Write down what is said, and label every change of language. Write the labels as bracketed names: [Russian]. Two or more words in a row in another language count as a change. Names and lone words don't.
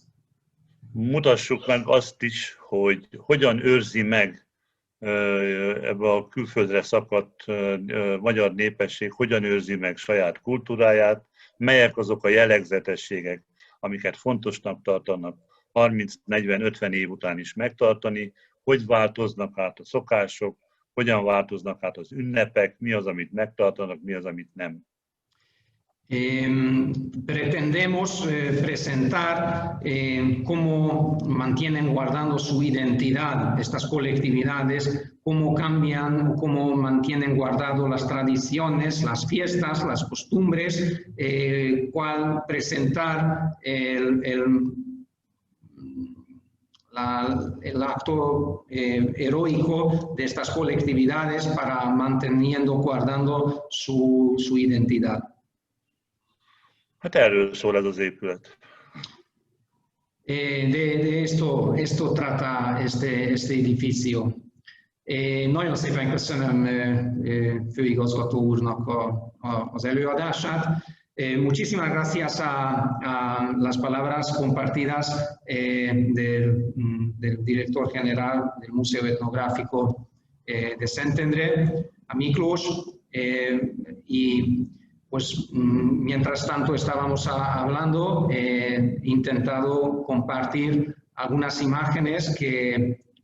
[Hungarian] Mutassuk meg azt is, hogy hogyan őrzi meg ebbe a külföldre szakadt magyar népesség, hogyan őrzi meg saját kultúráját, melyek azok a jellegzetességek, amiket fontosnak tartanak 30-40-50 év után is megtartani, hogy változnak át a szokások, hogyan változnak át az ünnepek, mi az, amit megtartanak, mi az, amit nem. [Spanish] Pretendemos presentar cómo mantienen guardando su identidad estas colectividades, cómo cambian, cómo mantienen guardado las tradiciones, las fiestas, las costumbres, cuál presentar el acto heroico de estas colectividades para manteniendo, guardando su identidad. [Hungarian] Hát erről szól ez az épület. [Spanish] De esto trata este edificio. [Hungarian] Nagyon szépen köszönöm főigazgató úrnak az előadását. [Spanish] Muchísimas gracias a las palabras compartidas del director general del Museo Etnográfico de Szentendre, a Miklós, y pues mientras tanto estábamos hablando, he intentado compartir algunas imágenes que